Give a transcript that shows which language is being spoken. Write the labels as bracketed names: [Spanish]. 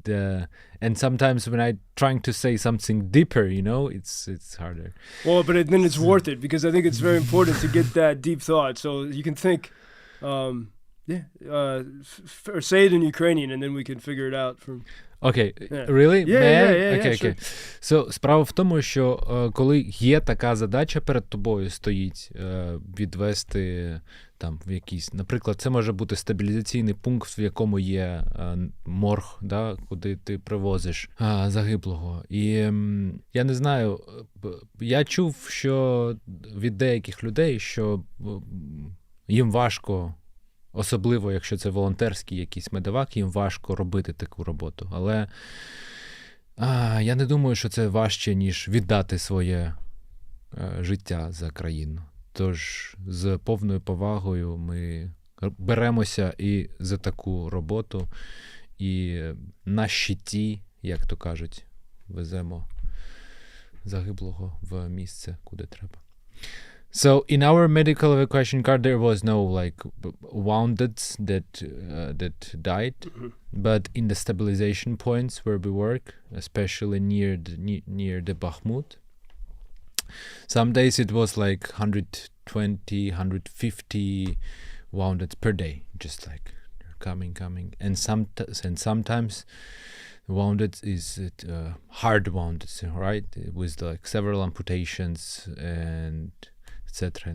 [English] And sometimes when I'm trying to say something deeper, it's harder. Well, but then it's worth it, because I think it's very important to get that deep thought, so you can think. Or say it in Ukrainian, and then we can figure it out from. Окей, really? Yeah, окей. Sure. So, [Ukrainian] справа в тому, що коли є така задача перед тобою стоїть відвести там в якийсь, наприклад, це може бути стабілізаційний пункт, в якому є морг, да, куди ти привозиш загиблого. І я не знаю, я чув, що від деяких людей, що їм важко, особливо, якщо це волонтерський якийсь медевак, їм важко робити таку роботу. Але я не думаю, що це важче, ніж віддати своє життя за країну. Тож з повною повагою ми беремося і за таку роботу, і на щиті, як то кажуть, веземо загиблого в місце, куди треба. [English] So in our medical evacuation car, there was no like wounded that died, but in the stabilization points where we work, especially near the Bakhmut, some days it was like 120, 150 wounded per day, just like coming, and sometimes wounded is hard wounded, right, with like several amputations and etc.